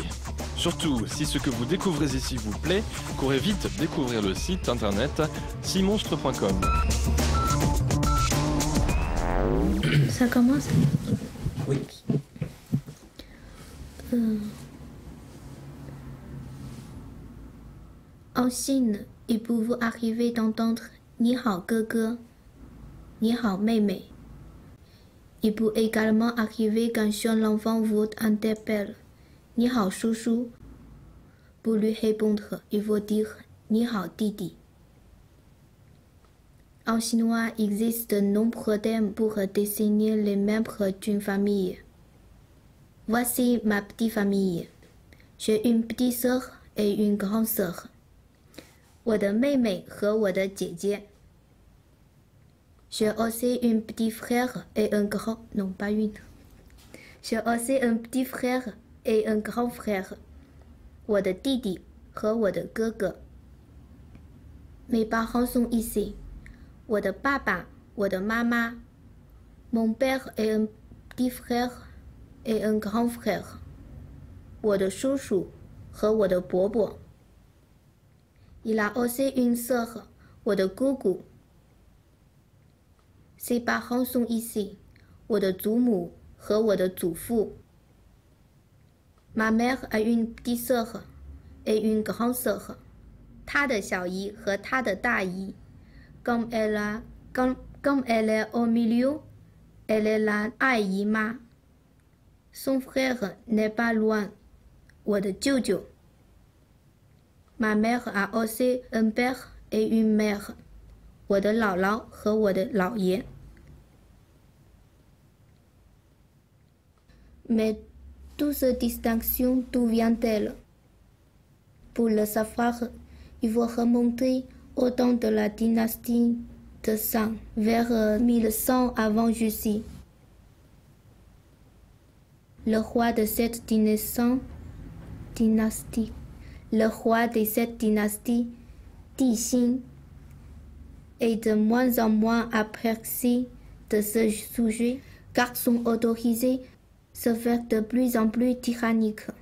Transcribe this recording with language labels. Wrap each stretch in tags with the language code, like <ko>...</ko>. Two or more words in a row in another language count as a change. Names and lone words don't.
<fr>Surtout, si ce que vous découvrez ici vous plaît, courez vite découvrir le site internet 6monstres.com. Ça commence? Oui. En Chine, il peut vous arriver d'entendre «</fr> <zh>你好哥哥 »,« 你好妹妹 ».</zh> <fr>Il peut également arriver qu'un jeune enfant vous interpelle «</fr> <zh>你好叔叔 ».</zh> <fr>Pour lui répondre, il faut dire «</fr> <zh>你好弟弟 ».</zh> <fr>En chinois, il existe de nombreux termes pour désigner les membres d'une famille. Voici ma petite famille. J'ai une petite sœur et une grande sœur.</fr> <zh>我的妹妹和我的姐姐。</zh> <fr>J'ai aussi un petit frère et un grand... Non, pas une. J'ai aussi un petit frère et un grand frère.</fr> <zh>我的弟弟和我的哥哥。</zh> <fr>Mes parents sont ici.</fr> <zh>我的爸爸，我的妈妈。</zh> <fr>Mon père est un petit frère et un grand frère.</fr> <zh>我的叔叔和我的伯伯。</zh> <fr>Il a aussi une sœur,</fr> <zh>我的姑姑。</zh> <fr>Ses parents sont ici.</fr> <zh>我的祖母和我的祖父。</zh> <fr>Ma mère a une petite sœur et une grande sœur.</fr> <zh>她的小姨和她的大姨。</zh> <fr>Comme elle est au milieu, elle est la 二姨妈。Son frère n'est pas loin.</fr> <zh>我的舅舅。</zh> <fr>Ma mère a aussi un père et une mère.</fr> <zh>我的姥姥和我的姥爷。</zh> <fr>Mais toutes ces distinctions, d'où viennent-elles? Pour le savoir, il faut remonter au temps de la dynastie de Shang, vers 1100 avant Jésus. Le roi de cette dynastie, Di Xin, est de moins en moins apprécié de ce sujet, car son autorité se fait de plus en plus tyrannique.</fr>